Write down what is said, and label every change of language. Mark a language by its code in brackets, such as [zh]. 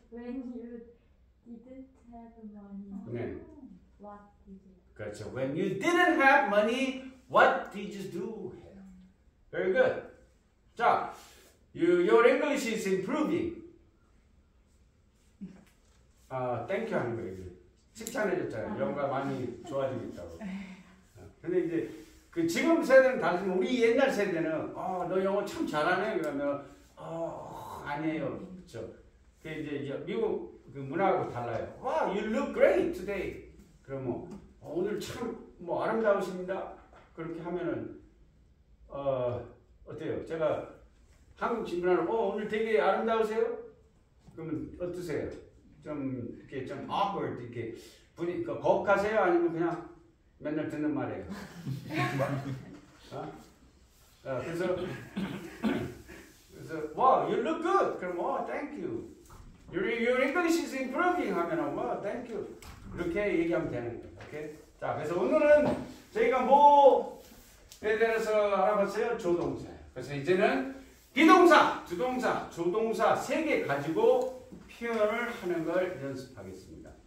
[en] When you didn't have money. [ko] 네. [en] What did you do? [ko] 그렇죠. [en] When you didn't have money, what did you do? Very good. 자, your English is improving. Thank you [ko] 하는 거예요. 칭찬해줬잖아요. 영어가 많이 좋아지고 있다고. 근데 이제 그 지금 세대는 다르지만 우리 옛날 세대는 너 영어 참 잘하네 그러면 아니에요. 그렇죠. 그 이제 미국 그 문화하고 달라요. [en] Wow, you look great today. [ko] 그러면 오늘 참 뭐 아름다우십니다. 그렇게 하면은 어때요? 제가 한국 친구랑 오늘 되게 아름다우세요? 그러면 어떠세요? 좀 이렇게 좀 awkward 이렇게 분위기가 거북하세요? 아니면 그냥 맨날 듣는 말이에요? [en] 그래서 wow, you look good. 그럼 thank you. Your English is improving [ko] 하면은 뭐 [en] thank you [ko] 이렇게 얘기하면 되는 거예요. 오케이? 자, 그래서 오늘은 저희가 뭐에 대해서 알아봤어요? 조동사. 그래서 이제는 비동사, 주동사, 조동사 3개 가지고 표현을 하는 걸 연습하겠습니다.